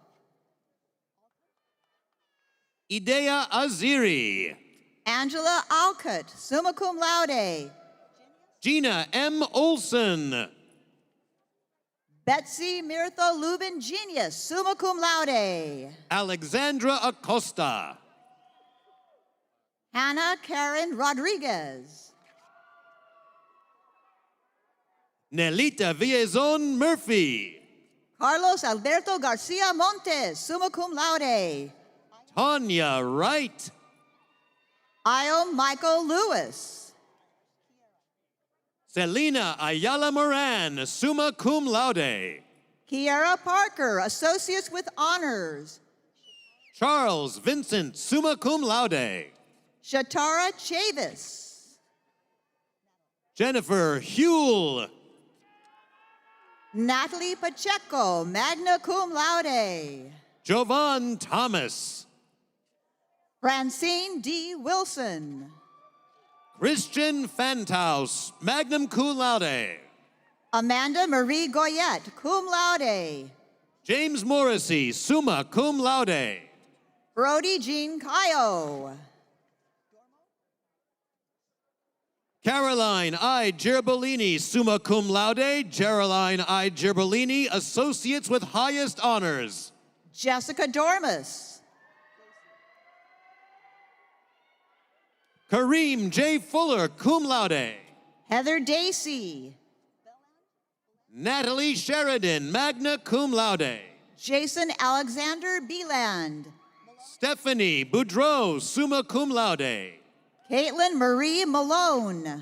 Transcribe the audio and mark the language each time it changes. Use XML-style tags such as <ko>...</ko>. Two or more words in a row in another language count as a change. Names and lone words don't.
<en>Idea Aziri. Angela Alcott,</en> <la>summa cum laude.</la> <en>Gina M. Olson. Betsy Mirtha Lubin Genius,</en> <la>summa cum laude.</la> <en>Alexandra Acosta. Hannah Karen Rodriguez. Nelita Villazon Murphy. Carlos Alberto Garcia Montes,</en> <la>summa cum laude.</la> <en>Tanya Wright. Io Michael Lewis. Selena Ayala Moran,</en> <la>summa cum laude.</la> <en>Kiara Parker, Associates with Honors. Charles Vincent,</en> <la>summa cum laude.</la> <en>Shatara Chavis. Jennifer Huell. Natalie Pacheco,</en> <la>magna cum laude.</la> <en>Jovan Thomas. Francine D. Wilson. Christian Fantaus,</en> <la>magna cum laude.</la> <en>Amanda Marie Goyette,</en> <la>cum laude.</la> <en>James Morrissey,</en> <la>summa cum laude.</la> <en>Brody Jean Cayo. Caroline I. Gerbolini,</en> <la>summa cum laude.</la> <en>Caroline I. Gerbolini, Associates with Highest Honors. Jessica Dormus. Kareem J. Fuller,</en> <la>cum laude.</la> <en>Heather Dacey. Natalie Sheridan,</en> <la>magna cum laude.</la> <en>Jason Alexander Beeland. Stephanie Boudreau,</en> <la>summa cum laude.</la> <en>Caitlin Marie Malone.</en>